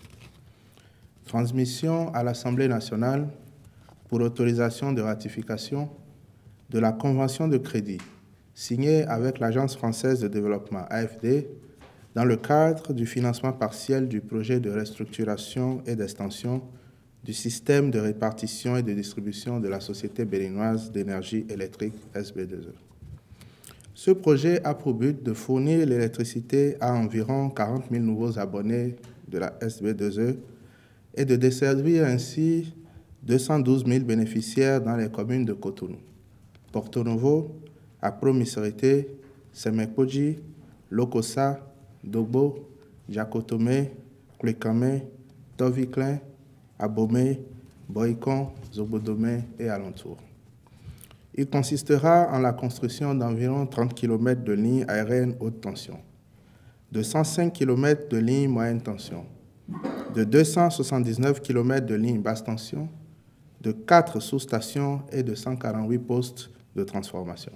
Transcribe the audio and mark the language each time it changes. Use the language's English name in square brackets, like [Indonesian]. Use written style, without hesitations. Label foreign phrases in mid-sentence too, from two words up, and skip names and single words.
[French] Transmission à l'Assemblée nationale pour autorisation de ratification de la convention de crédit signée avec l'Agence française de développement AFD dans le cadre du financement partiel du projet de restructuration et d'extension du système de répartition et de distribution de la Société béninoise d'énergie électrique SB2E. Ce projet a pour but de fournir l'électricité à environ 40 000 nouveaux abonnés de la SB2E et de desservir ainsi 212 000 bénéficiaires dans les communes de Cotonou, Porto Novo, Akpro Misorité, Semekoji, Lokossa, Dogbo, Jacotome, Kwekame, Toviklen, Abomey, Boycon, Zobodome et alentours. Il consistera en la construction d'environ 30 km de lignes aériennes haute tension, de 105 km de lignes moyenne tension, de 279 km de lignes basse tension, de 4 sous-stations et de 148 postes de transformation.